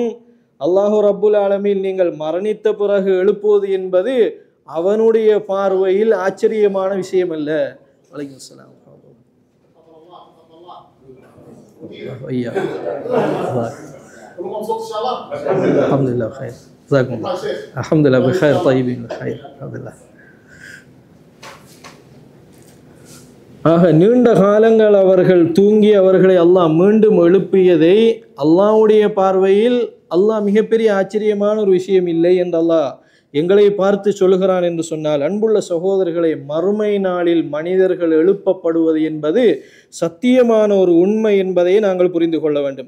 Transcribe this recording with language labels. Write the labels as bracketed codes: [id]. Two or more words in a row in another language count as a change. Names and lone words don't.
[ar] الله رب العالمين [ta] நீங்கள் மரணித்த பிறகு எழுப்புவது என்பது அவனுடைய பார்வையில் ஆச்சரியமான விஷயம் அல்ல. [ar] وعليكم السلام. الحمد لله خير جزاكم الله الحمد لله بخير طيبين بخير الحمد لله. [ta] ஆக நீண்ட காலங்கள் அவர்கள் தூங்கி அவர்களை அல்லாஹ் மீண்டும் எழுப்பியதை அல்லாஹ்வுடைய பார்வையில் அல்லாஹ் மிகப்பெரிய ஆச்சரியமான ஒரு விஷயம் இல்லை என்று அல்லாஹ் எங்களை பார்த்து சொல்கிறான் என்று சொன்னால், அன்புள்ள சகோதரர்களை, மறுமை நாளில் மனிதர்கள் எழுப்பப்படுவது என்பது சத்தியமான ஒரு உண்மை என்பதை நாங்கள் புரிந்து கொள்ள வேண்டும்.